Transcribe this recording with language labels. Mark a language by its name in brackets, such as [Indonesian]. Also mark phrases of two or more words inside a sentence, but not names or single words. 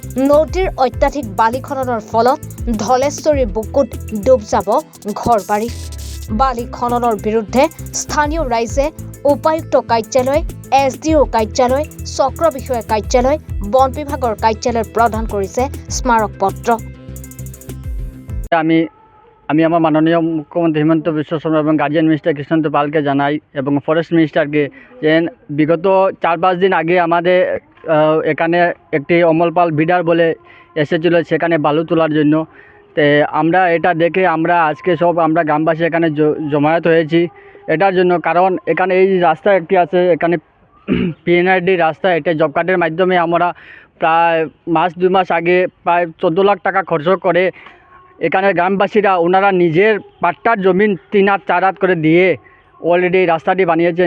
[Assamese] নদীৰ অত্যাধিক বালি খননৰ ফলত ধলেশ্বৰীৰ বুকুত ডুব যাব ঘৰবাৰী। বালি খননৰ বিৰুদ্ধে স্থানীয় ৰাইজে উপায়ুক্ত কাৰ্যালয়, SDO কাৰ্যালয়, চক্ৰ বিষয়া কাৰ্যালয়, বন বিভাগৰ কাৰ্যালয় প্ৰদান কৰিছে স্মাৰক পত্ৰ। [Bangla] আমি আমার মাননীয় মুখ্যমন্ত্রী হিমন্ত বিশ্ব শর্মা এবং [English] guardian minister [Bangla] কৃষ্ণকান্ত পালকে জানাই এবং [English] forest minister-ke [Bangla] যে বিগত 4-5 দিন আগে আমাদের এখানে একটি অমল পাল বিডার বলে এসেছিল সেখানে বালু তোলার জন্য। তো আমরা এটা দেখে আমরা আজকে সব আমরা গ্রামবাসী এখানে জমায়েত হয়েছি এটার জন্য, কারণ এখানে এই রাস্তা একটি আছে, এখানে PNRD রাস্তা, এটা [English] job card-er [Bangla] মাধ্যমে আমরা প্রায় 2 মাস আগে প্রায় 14 লাখ টাকা খরচ করে এখানে গ্রামবাসীরা ওনারা নিজের পাট্টার জমিন 3 হাত 4 হাত করে দিয়ে অলরেডি এই রাস্তাটি বানিয়েছেন।